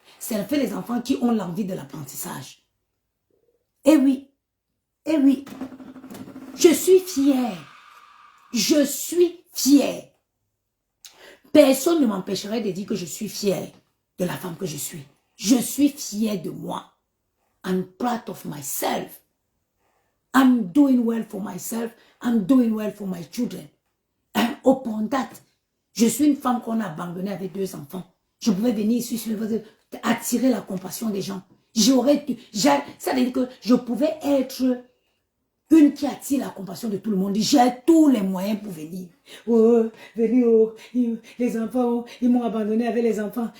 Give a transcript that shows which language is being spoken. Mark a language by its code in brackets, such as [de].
[fr] Ça fait des enfants qui ont l'envie de l'apprentissage. Eh oui. Eh oui. Je suis fière. Je suis fière. Personne ne m'empêcherait de dire que je suis fière de la femme que je suis. Je suis fière de moi. [en] I'm proud of myself. I'm doing well for myself. I'm doing well for my children. And upon that, [fr] je suis une femme qu'on a abandonnée avec 2 enfants. Je pouvais venir ici sur le attirer la compassion des gens. Ça veut dire que je pouvais être une qui attire la compassion de tout le monde. J'ai tous les moyens pour venir. Oh, venir, oh, les enfants, ils m'ont abandonné avec les enfants.